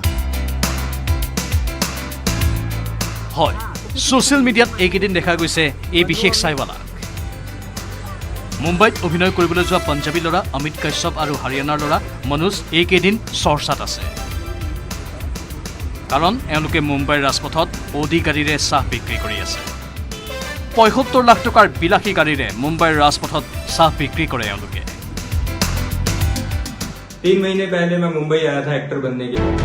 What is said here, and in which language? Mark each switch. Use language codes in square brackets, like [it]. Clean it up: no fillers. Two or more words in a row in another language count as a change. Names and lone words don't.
[as] হয় ছ'চিয়েল মিডিয়াত এইকেইদিন দেখা গৈছে এই বিশেষ চাইৱালা মুম্বাইত অভিনয় কৰিবলৈ যোৱা পঞ্জাবী ল'ৰা অমিত কাশ্যপ আৰু হাৰিয়ানাৰ ল'ৰা মনোজ এইকেইদিন চৰ্চাত আছে কাৰণ এওঁলোকে মুম্বাইৰ ৰাজপথত অডি গাড়ীৰে চাহ বিক্ৰী কৰি আছে ৭৫ লাখ টকাৰ বিলাসী গাড়ীৰে মুম্বাইৰ ৰাজপথত চাহ বিক্ৰী কৰে এওঁলোকে [hi] 3 महीने पहले मैं मुंबई आया था एक्टर बनने के